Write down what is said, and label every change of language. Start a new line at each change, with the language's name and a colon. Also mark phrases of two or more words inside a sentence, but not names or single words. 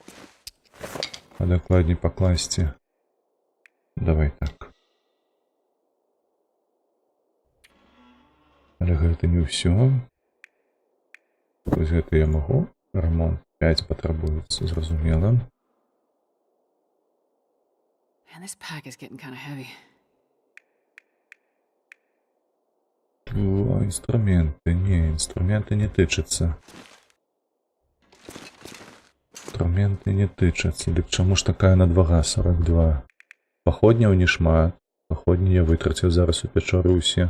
Belarusian: А дакладней пакласці. Давай так. Але гэта не ўсё. Вось гэта я магу. Рамонт 5 патрабуецца, зразумела.
English: Man, this pack is getting kind of heavy.
Belarusian: О, інструменты. Не, інструменты не тычацца. Інструменты не тычацца. Дык чаму ж такая надвага 42? Паходняў не шмат. Паходні я вытраціў зараз у пячоры ўсе.